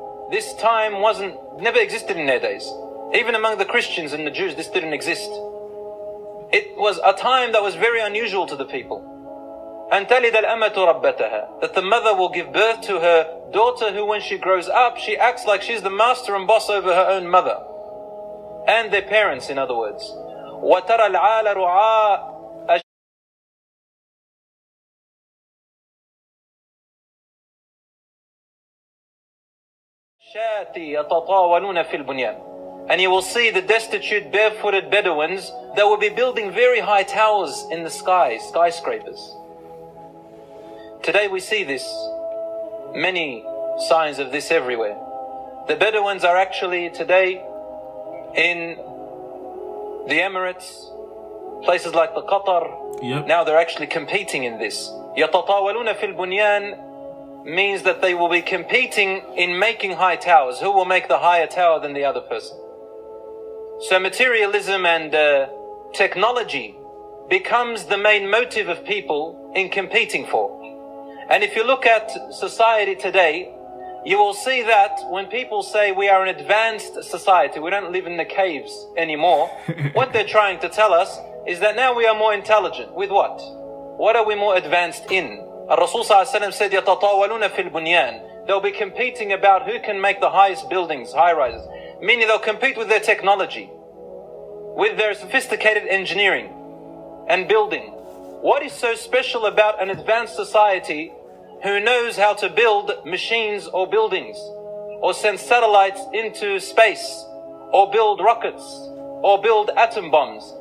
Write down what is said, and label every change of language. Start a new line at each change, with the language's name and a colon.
English: This time never existed in their days. Even among the Christians and the Jews, this didn't exist. It was a time that was very unusual to the people.
Arabic: أن تلد الأمة ربتها.
English: That the mother will give birth to her daughter who, when she grows up, she acts like she's the master and boss over her own mother. And their parents, in other words.
Arabic: وترى العال رعاء يتطاولون في البنيان.
English: And you will see the destitute, barefooted Bedouins that will be building very high towers in the sky, skyscrapers. Today we see this, many signs of this everywhere. The Bedouins are actually today in the Emirates, places like the Qatar. Yep. Now they're actually competing in this.
Arabic: يتطاولون في البنيان
English: means that they will be competing in making high towers. Who will make the higher tower than the other person? So materialism and technology becomes the main motive of people in competing for. And if you look at society today, you will see that when people say we are an advanced society, we don't live in the caves anymore, what they're trying to tell us is that now we are more intelligent. With what? What are we more advanced in? Rasul ﷺ said,
Arabic: يَتَطَاوَلُونَ فِي الْبُنْيَانِ.
English: They'll be competing about who can make the highest buildings, high rises. Meaning they'll compete with their technology, with their sophisticated engineering and building. What is so special about an advanced society who knows how to build machines or buildings, or send satellites into space, or build rockets, or build atom bombs?